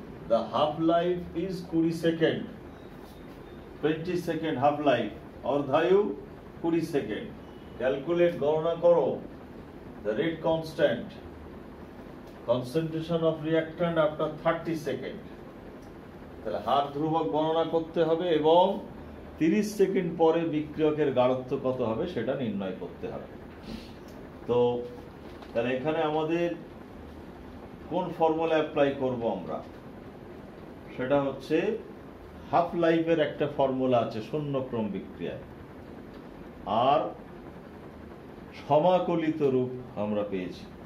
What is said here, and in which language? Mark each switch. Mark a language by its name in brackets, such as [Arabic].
[English] The half life is 20 second, 20 second half life, অর্ধায়ু 20 second. Calculate, [Bangla] গণনা করো [English] the rate constant, concentration of reactant after 30 second. [Bangla] তাহলে হার ধ্রুবক গণনা করতে হবে এবং 30 সেকেন্ড পরে বিক্রিয়কের গাঢ়ত্ব কত হবে সেটা নির্ণয় করতে হবে। তো তাহলে এখানে আমাদের কোন ফর্মুলা অ্যাপ্লাই করব আমরা, সেটা হচ্ছে হাফ লাইফের একটা ফর্মুলা আছে শূন্যক্রম বিক্রিয়ায়, আর সমাকলিত রূপ আমরা পেয়েছি।